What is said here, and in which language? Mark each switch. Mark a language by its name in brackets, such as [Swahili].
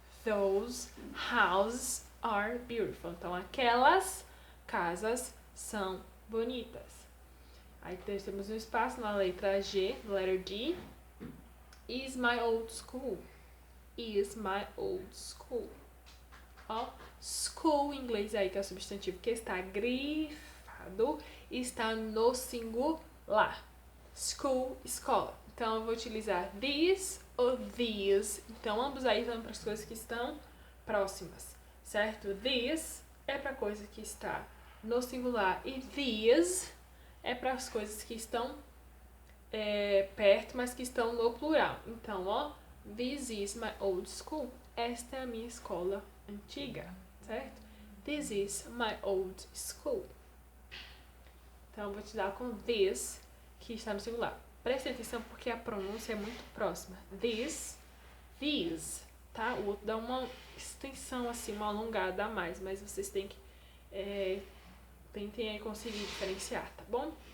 [English] Those houses are beautiful. [Portuguese] Então, aquelas casas são bonitas. Aí temos um espaço na letra G, [English] letter G. Is my old school. Is my old school. [Portuguese] Ó, school em inglês aí, que é o substantivo que está grifado, está no singular. School, escola. Então, eu vou utilizar these ou these. Então, ambos aí são para as coisas que estão próximas, certo? These é para coisa que está no singular e these é para as coisas que estão perto, mas que estão no plural. Então, ó, [English] this is my old school. [Portuguese] Esta é a minha escola antiga, certo? [English] This is my old school. [Portuguese] Então, eu vou te dar com this, que está no singular. Preste atenção porque a pronúncia é muito próxima. This, these, tá? O outro dá uma extensão assim, uma alongada a mais, mas vocês têm que tentem aí conseguir diferenciar, tá bom?